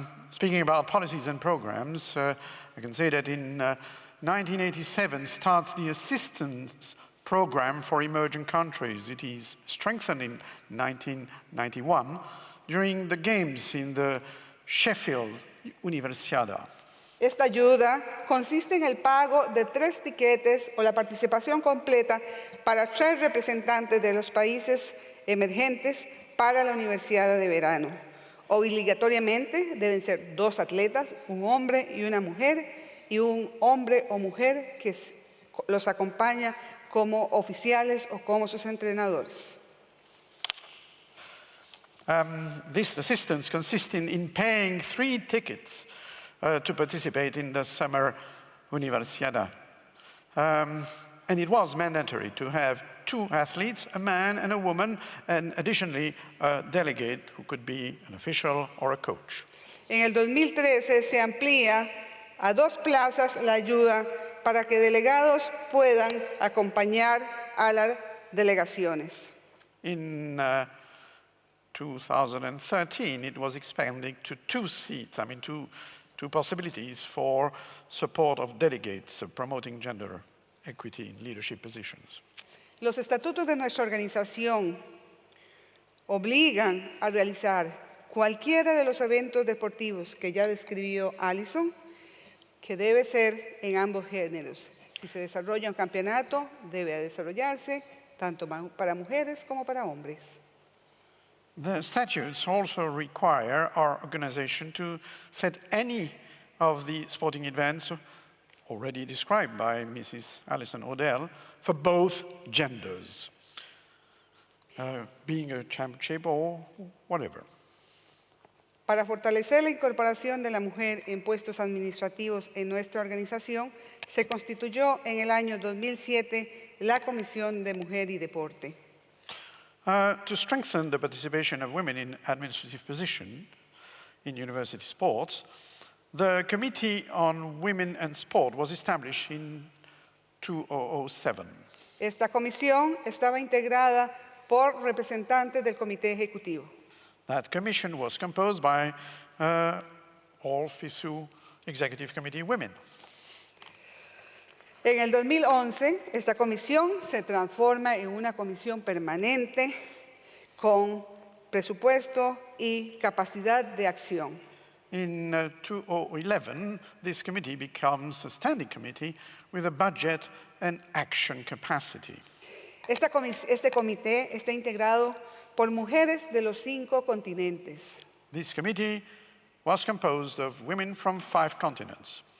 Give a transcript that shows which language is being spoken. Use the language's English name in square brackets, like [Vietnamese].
[English] Speaking about policies and programs, I can say that in 1987 starts the assistance program for emerging countries. It is strengthened in 1991 during the games in the Sheffield Universiada. [Spanish] Esta ayuda consiste en el pago de 3 tiquetes o la participación completa para 3 representantes de los países emergentes para la Universidad de Verano. Obligatoriamente deben ser 2 atletas, un hombre y una mujer, y un hombre o mujer que los acompaña como oficiales o como sus entrenadores. [English] This assistance consists in paying 3 tickets to participate in the summer Universiada. And it was mandatory to have 2 athletes, a man and a woman, and additionally a delegate who could be an official or a coach. [Spanish] En el 2013 se amplía a 2 plazas la ayuda para que delegados puedan acompañar a las delegaciones. [English] In 2013, it was expanded to 2 seats, two possibilities for support of delegates promoting gender equity in leadership positions. [Spanish] Los estatutos de nuestra organización obligan a realizar cualquiera de los eventos deportivos que ya describió Alison, que debe ser en ambos géneros. Si se desarrolla un campeonato, debe desarrollarse tanto para mujeres como para hombres. [English] The statutes also require our organization to set any of the sporting events already described by Mrs. Alison Odell for both genders, being a championship or whatever. [Spanish] Para fortalecer la incorporación de la mujer en puestos administrativos en nuestra organización, se constituyó en el año 2007 la Comisión de Mujer y Deporte. [English] To strengthen the participation of women in administrative positions in university sports, the Committee on Women and Sport was established in 2007. [Spanish] Esta comisión estaba integrada por representantes del Comité Ejecutivo. [English] That commission was composed by all FISU Executive Committee women. [Spanish] En el 2011, esta comisión se transforma en una comisión permanente con presupuesto y capacidad de acción. [English] In 2011, this committee becomes a standing committee with a budget and action capacity. [Spanish] Este comité está integrado por mujeres de los 5 continentes, [English] This committee was composed of women from 5 continents,